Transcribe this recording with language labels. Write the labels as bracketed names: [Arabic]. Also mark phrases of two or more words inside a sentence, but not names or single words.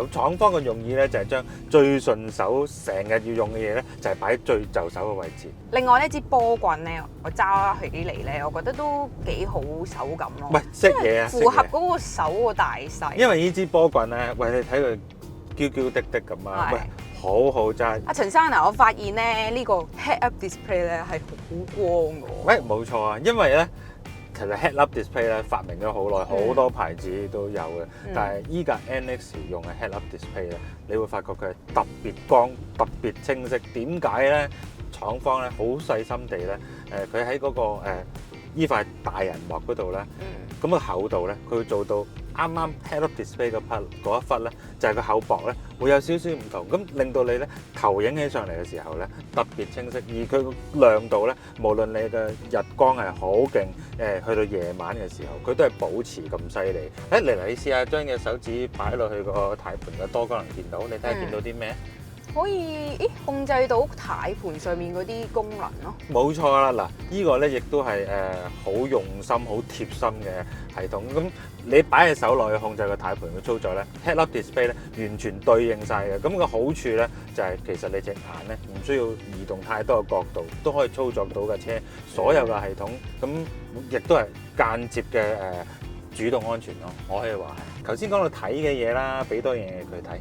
[Cantonese] 廠方嘅用意咧，就係將最順手成日要用嘅嘢咧，就係擺喺最就手嘅位置。另外呢支波棍咧，我揸起嚟咧，我覺得都幾好手感咯。喂，識嘢啊，符合嗰個手個大細。因為呢支波棍咧，喂，你睇佢嬌嬌滴滴咁啊，喂， 好揸。阿陳生啊，我發現咧呢個 [English] head-up display [Cantonese] 咧係好光嘅喎。喂，冇錯啊，因為咧其實 [English] head-up display [Cantonese] 咧發明咗好耐，好多牌子都有嘅。但係依架 NX 用嘅 [English] head-up display [Cantonese] 咧，你會發覺佢係特別光、特別清晰。點解咧？廠方咧好細心地咧，佢喺嗰個依塊大銀幕嗰度咧，咁個厚度咧，佢會做到啱啱 [English] head-up display [Cantonese] 嗰一忽咧，就係個厚薄咧會有少少唔同，咁令到你咧投影起上嚟嘅時候咧特別清晰，而佢個亮度咧，無論你嘅日光係好勁，去到夜晚嘅時候，佢都係保持咁犀利。嚟你試下將隻手指擺落去個軚盤嘅多功能電腦，你睇下見到啲咩？可以控制到軚盤上面嗰啲功能咯。冇錯啦，嗱，呢個咧亦都係好用心、好貼心嘅系統。咁你擺喺手內去控制個軚盤嘅操作咧 ， [English] head-up display [Cantonese] 咧完全對應晒嘅。咁個好處咧就係其實你隻眼咧唔需要移動太多嘅角度，都可以操作到架車所有嘅系統。咁亦都係間接嘅主動安全咯，我可以話係。頭先講到睇嘅嘢啦，俾多樣嘢佢睇。